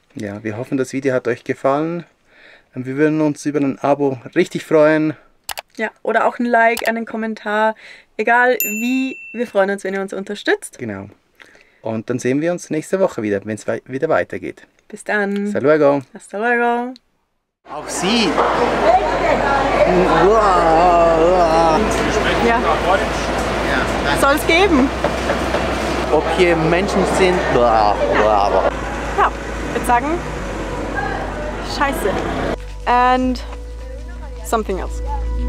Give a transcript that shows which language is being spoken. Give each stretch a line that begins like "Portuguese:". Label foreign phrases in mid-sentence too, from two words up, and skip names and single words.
German: Ja, wir hoffen, das Video hat euch gefallen. Wir würden uns über ein Abo richtig freuen. Ja, oder auch ein Like, einen Kommentar. Egal wie, wir freuen uns, wenn ihr uns unterstützt. Genau. Und dann sehen wir uns nächste Woche wieder, wenn es wieder weitergeht. Bis dann.
Spanish: Hasta luego. Hasta luego.
German: Auch Sie. Ja. Soll es geben. Ob hier Menschen sind. Ja, ich würde sagen, Scheiße.
English: And something else.